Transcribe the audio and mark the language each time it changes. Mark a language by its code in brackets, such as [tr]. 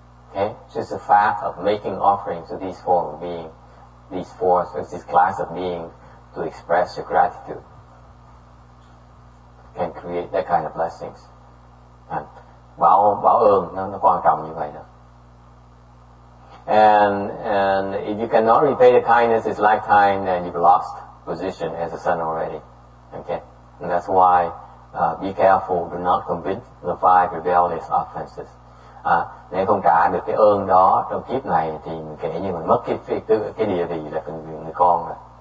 [en] Okay, so it's a fact of making offerings to these form of being, this class of being, to express your gratitude can create that kind of blessings. [vi] And báo ơn nó quan trọng như vậy đó. [en] And if you cannot repay the kindness this lifetime, then you've lost position as a son already. Okay, and that's why be careful, do not commit the 5 rebellious offenses. [vi] Nếu không trả được cái ơn đó trong kiếp này thì kể như mình mất cái địa vị là người con rồi.